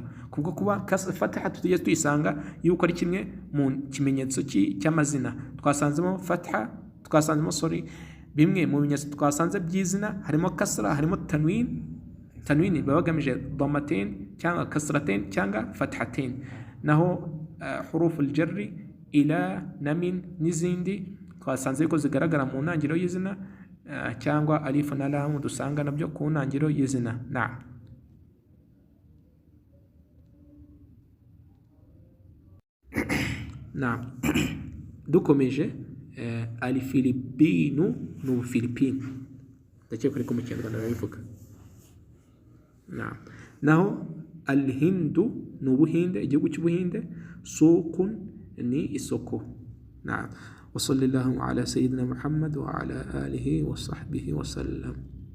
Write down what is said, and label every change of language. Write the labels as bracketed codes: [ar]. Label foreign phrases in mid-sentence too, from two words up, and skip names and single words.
[rw] Kubwo kuba fatha tujye tuyisanga yuko ari kimwe mu kimenyetso cy'amazina. Twasanzemo fatha, twasanzemo bimwe mu bimenyetso twasanze by'izina harimo kasra, harimo tanwin. Tanwin baba bagamije dhammatain cyangwa kasratain cyangwa fathatain. Naho [ar] حروف الجر [rw] ila na min n'izindi twasanze yuko zigaragara mu ntangiriro y'izina, cyangwa alif na lam dusanga nabyo ku ntangiriro y'izina. Dukomeje, alifilipinu ni ubufilipine, ndakeka ariko mu Kinyarwanda babivuga. Naho alhindu ni ubuhinde, igihugu cy'ubuhinde. Suqun ni isoko. [ar] وصلى الله على سيدنا محمد وعلى آله وصحبه وسلم.